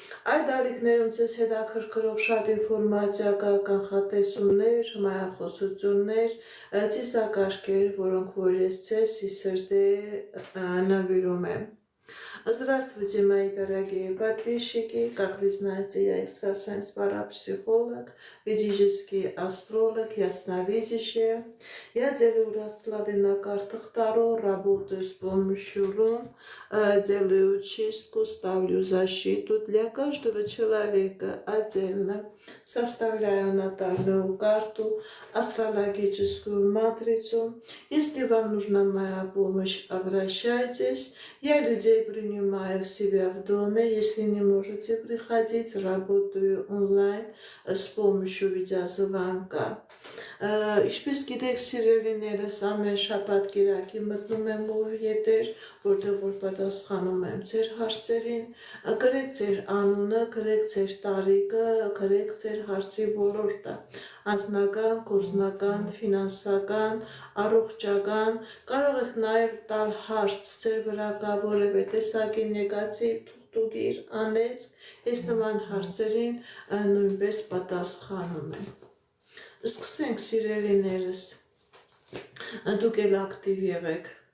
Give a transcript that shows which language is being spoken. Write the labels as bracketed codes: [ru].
[hy] Այդ ալիքներում ձեզ հետաքրքրող շատ ինֆորմացիա կա, կանխատեսումներ, հմայախոսություններ, ծիսակարգեր, որոնք որ ես ձեզ սիրտե նվիրում եմ։ [ru] Здравствуйте, мои дорогие подписчики! Как вы знаете, я экстрасенс-парапсихолог, ведический астролог, ясновидящая. Я делаю расклады на картах Таро, работаю с помощью рун, делаю чистку, ставлю защиту для каждого человека отдельно. Составляю натальную карту, астрологическую матрицу. Если вам нужна моя помощь, обращайтесь. Я людей принимаю в себя в доме. Если не можете приходить, работаю онлайн с помощью видеозвонка. [hy] Ինչպես գիտեք, սիրելիներս, ամեն շաբաթ կիրակի մտնում եմ որ եթեր, որտեղ որ պատասխանում եմ ձեր հարցերին, գրեք ձեր անունը, գրեք ձեր տարիքը, գրեք ձեր հարցի ոլորտը, անձնական, գործնական, ֆինանսական, առողջական, կարող եք նաև տալ հարց ձեր վրա կա որևէ տեսակի նեգատիվ թուղթուգիր, անեծք, ես նման հարցերին նույնպես պատասխանում եմ։ Սկսենք սիրելիներս, դուք էլ ակտիվ եղեք,